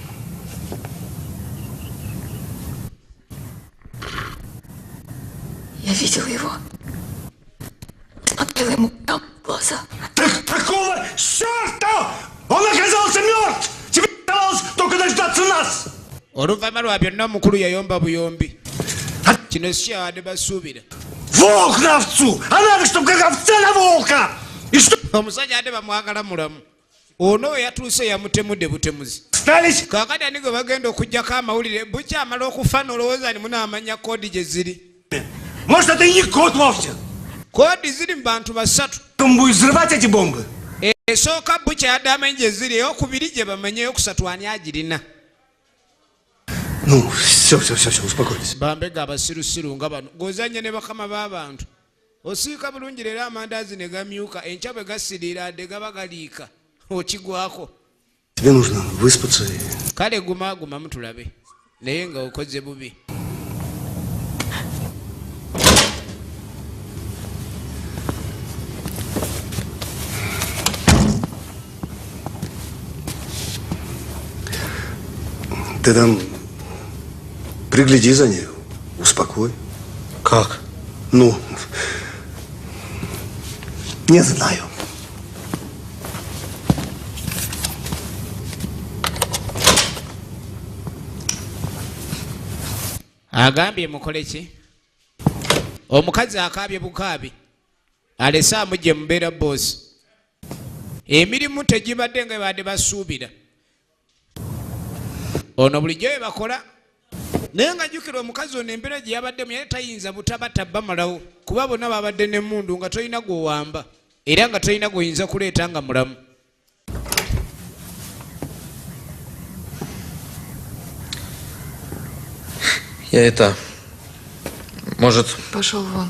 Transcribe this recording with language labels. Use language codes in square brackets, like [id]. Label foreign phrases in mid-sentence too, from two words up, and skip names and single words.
[ru] Я видела его. Смотрела ему прямо в глаза. Так какого черта? Он оказался мертв! Тебе оставалось только дождаться нас! [lg] Oluvanyuma lwa byonna omukulu yayomba buyombi. Kino si kyabadde basuubira. [ru] Волк на овцу! А надо, чтобы как овца на волка! И что? [lg] Omusajja ate bamwagala mulamu. Ono we yatuuse yamutemudde butemuzi. [ru] Остались? [lg] Kaakati ani gwe bagenda okuggyako amawulire bukyamala okufa n'olowooza ni munaamanya koodi gye ziri. [ru] Может, это и не кот вовсе? [lg] Koodi ziri mu bantu basatu. [ru] Он будет взрывать эти бомбы? [lg] Esooka bukyadde amanyi gye ziri ey'okubiri gye bamenye ey'okusatu ani agirina. [ru] Ну, все, успокойтесь. [lg] Bambega abasirusiru nga bano gozanye ne bakama b'abantu. Osiika bulungi leero amandaazi ne gamyuka enkya bwe gasiriira adde gaba galiika okigwako. [ru] Тебе нужно выспаться и... [lg] Kale gumagumamu tulabe naye nga okoze bubi. [ru] Ты там пригляди за ней, успокой. Как? Ну, не знаю. [lg] Agambye mukole ki? Omukazi akaabye bukaabi alese amugye mubeera bosi. Emirimu tegibadde nga badde basuubira. Ono bulijjo bwe bakola naye nga jjukira omukazi ono embeera gye yabaddemu yali tayinza butabata bamalawo kuba bonna babadde n'emmundu nga tolina gw'owamba era nga tolina gw'oyinza kuleeta nga mulamu. [ru] Я это... Может... Пошел вон.